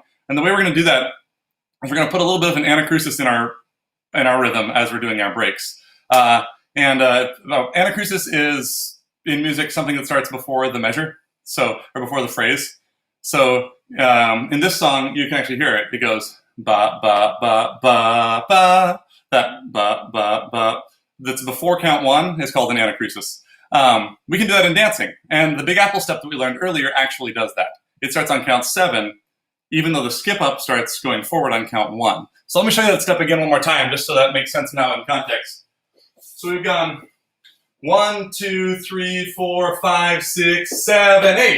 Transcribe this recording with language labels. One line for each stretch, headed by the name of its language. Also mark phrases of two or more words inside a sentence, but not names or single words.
English: And the way we're going to do that is we're going to put a little bit of an anacrusis in our rhythm as we're doing our breaks. Anacrusis is, in music, something that starts before the measure, or before the phrase. So in this song, you can actually hear it. It goes ba ba ba ba ba. That ba ba ba that's before count 1 is called an anacrusis. We can do that in dancing, and the Big Apple step that we learned earlier actually does that. It starts on count 7, even though the skip up starts going forward on count 1. So let me show you that step again one more time, just so that makes sense now in context. So we've gone 1, 2, 3, 4, 5, 6, 7, 8.